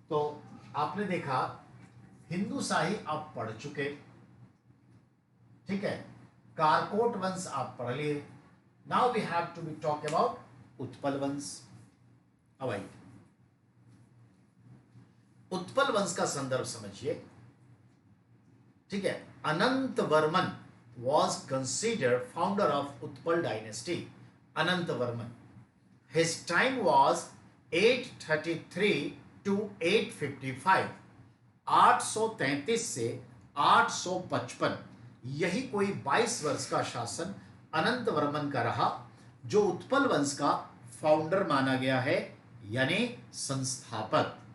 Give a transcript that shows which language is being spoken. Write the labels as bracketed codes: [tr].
[hi] तो आपने देखा हिंदू शाही आप पढ़ चुके, ठीक है, कारकोट वंश आप पढ़ लिए। [en] now we have to be talk about [hi] Utpal वंश। अब आइए उत्पल वंश का संदर्भ समझिए। ठीक है, [en] Anant Varman was considered founder of Utpal dynasty. [hi] Anant Varman, [en] his time was 833 to 855, [hi] 833 से 855, यही कोई 22 वर्ष का शासन अनंत वर्मन का रहा, जो उत्पल वंश का फाउंडर माना गया है, यानी संस्थापक।